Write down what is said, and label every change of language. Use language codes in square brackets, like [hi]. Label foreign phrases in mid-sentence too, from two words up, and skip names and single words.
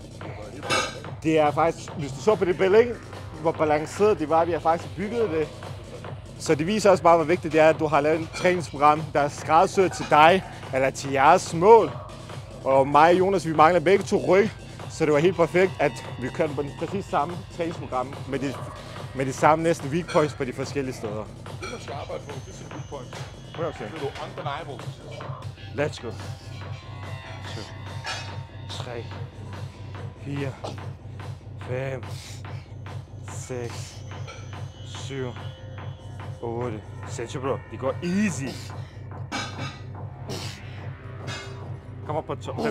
[da] Det er faktisk, hvis du så på det billede, ikke? Hvor balanceret det var, vi har faktisk bygget det. Så det viser også bare, hvor vigtigt det er, at du har lavet et træningsprogram, der er skræddersyet til dig, eller til jeres mål. Og mig og Jonas, vi mangler begge 2 ryg, så det var helt perfekt, at vi kørte på den præcis samme træningsprogram, med de samme næsten [en] weak points [da] på de forskellige steder. Det, man skal arbejde på, det er sine [en] weak points. [da] Okay. Det er jo undeniable. [en] Let's go. 2, 3, 4, 5, 6, 7, 8. [da] Sindssygt, bro. Det går easy. Kom op på 12.